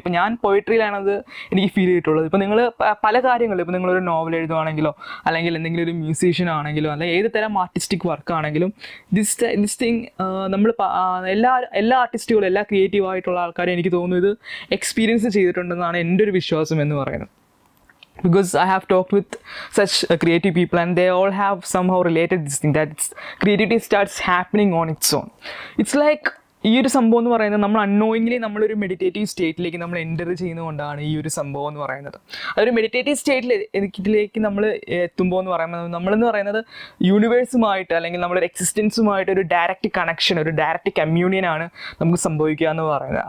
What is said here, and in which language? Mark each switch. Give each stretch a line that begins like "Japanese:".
Malayalam: ഇപ്പോൾ ഞാൻ പോയിട്രിയിലാണത് എനിക്ക് ഫീൽ ചെയ്തിട്ടുള്ളത്. ഇപ്പോൾ നിങ്ങൾ പല കാര്യങ്ങളും, ഇപ്പോൾ നിങ്ങളൊരു നോവൽ എഴുതുവാണെങ്കിലോ, അല്ലെങ്കിൽ എന്തെങ്കിലും ഒരു മ്യൂസീഷ്യൻ ആണെങ്കിലോ, അല്ലെങ്കിൽ ഏത് തരം ആർട്ടിസ്റ്റിക് വർക്ക് ആണെങ്കിലും ദിസ് തിങ് നമ്മൾ എല്ലാ ആർട്ടിസ്റ്റുകളും, എല്ലാ ക്രിയേറ്റീവ് ആയിട്ടുള്ള ആൾക്കാരും എനിക്ക് തോന്നുന്നു ഇത് എക്സ്പീരിയൻസ് ചെയ്തിട്ടുണ്ടെന്നാണ് എൻ്റെ ഒരു വിശ്വാസം എന്ന് പറയുന്നത്.
English: Because I have talked with such creative people and they all have somehow related this thing, that creativity starts happening on its own. It's like
Malayalam: ഈ ഒരു സംഭവം എന്ന് പറയുന്നത് നമ്മൾ അൺനോയിങ്ലി നമ്മളൊരു മെഡിറ്റേറ്റീവ് സ്റ്റേറ്റിലേക്ക് നമ്മൾ എൻ്റർ ചെയ്യുന്നതുകൊണ്ടാണ് ഈ ഒരു സംഭവം എന്ന് പറയുന്നത്. അതൊരു മെഡിറ്റേറ്റീവ് സ്റ്റേറ്റിലേക്ക് നമ്മൾ എത്തുമ്പോൾ എന്ന് പറയുന്നത് നമ്മളെന്ന് പറയുന്നത് യൂണിവേഴ്സുമായിട്ട്, അല്ലെങ്കിൽ നമ്മുടെ എക്സിസ്റ്റൻസുമായിട്ട് ഒരു ഡയറക്റ്റ് കണക്ഷൻ, ഒരു ഡയറക്റ്റ് കമ്മ്യൂണിയനാണ് നമുക്ക് സംഭവിക്കുക എന്ന് പറയുന്നത്.